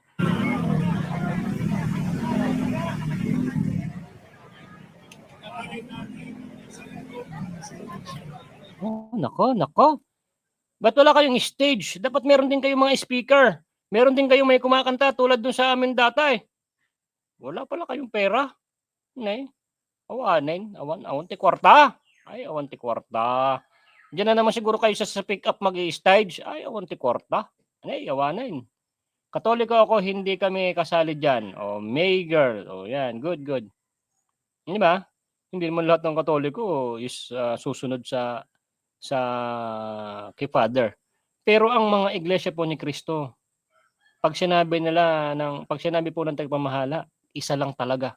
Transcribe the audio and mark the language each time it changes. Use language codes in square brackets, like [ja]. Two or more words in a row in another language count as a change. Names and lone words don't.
[tl] Oh, nako. Ba't wala kayong stage? Dapat meron din kayong mga speaker. Meron din kayong may kumakanta tulad dun sa amin dati. Wala pala kayong pera. [ilo] Nay, awan ti kwarta. Ay, awan ti kwarta. [tl] Diyan na naman siguro kayo sa pick up mag-i-stage. [ilo] Ay, awan ti kwarta. Ay, awanin. [tl] Katoliko ako, hindi kami kasali dyan. O, May girl. O, yan. Good. Di ba? Hindi naman lahat ng Katoliko is susunod sa kay Father. Pero ang mga iglesia po ni Kristo, pag sinabi po ng tagapamahala, isa lang talaga.